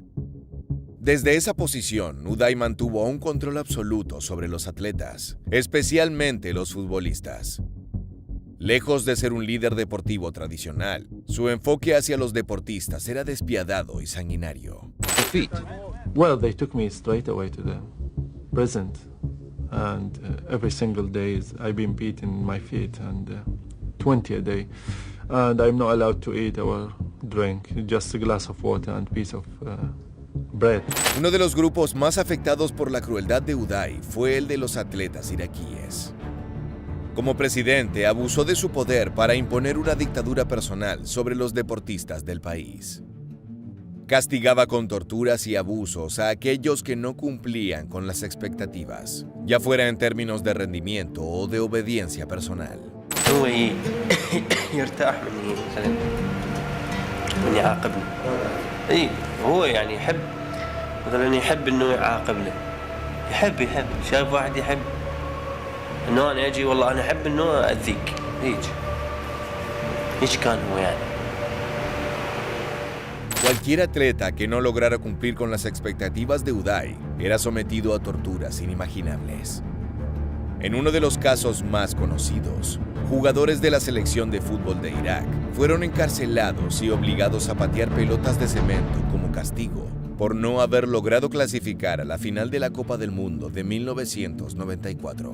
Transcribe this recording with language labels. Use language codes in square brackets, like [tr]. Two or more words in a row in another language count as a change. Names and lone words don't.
[es] Desde esa posición, Uday mantuvo un control absoluto sobre los atletas, especialmente los futbolistas. Lejos de ser un líder deportivo tradicional, su enfoque hacia los deportistas era despiadado y sanguinario. [en] Well, they took me straight away to the prison, and every single day I've been beaten my feet, and 20 a day, and I'm not allowed to eat or drink, just a glass of water and piece of bread. [es] Uno de los grupos más afectados por la crueldad de Uday fue el de los atletas iraquíes. Como presidente, abusó de su poder para imponer una dictadura personal sobre los deportistas del país. Castigaba con torturas y abusos a aquellos que no cumplían con las expectativas, ya fuera en términos de rendimiento o de obediencia personal. [ar] هو يرتاح من يعاقبني. اي هو يعني يحب مثلا يحب انه يعاقبنا. يحب شايف واحد يحب انه انا اجي والله انا احب انه اذيك. هيك كان هو يعني. [es] Cualquier atleta que no lograra cumplir con las expectativas de Uday era sometido a torturas inimaginables. En uno de los casos más conocidos, jugadores de la selección de fútbol de Irak fueron encarcelados y obligados a patear pelotas de cemento como castigo por no haber logrado clasificar a la final de la Copa del Mundo de 1994.